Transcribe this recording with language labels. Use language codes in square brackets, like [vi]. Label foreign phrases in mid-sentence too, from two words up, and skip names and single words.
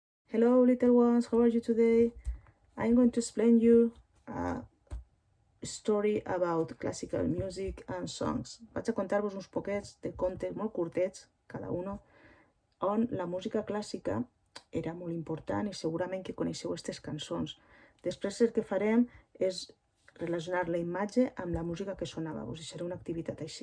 [en] Hello little ones, how are you today? I'm going to explain you a story about classical music and songs. [ca] Vaig a contar-vos uns poquets de contes molt curtets, [es] cada uno, [ca] on la música clàssica era molt important i segurament que coneixeu aquestes cançons. Després el que farem és relacionar la imatge amb la música que sonava. Us deixaré una activitat així.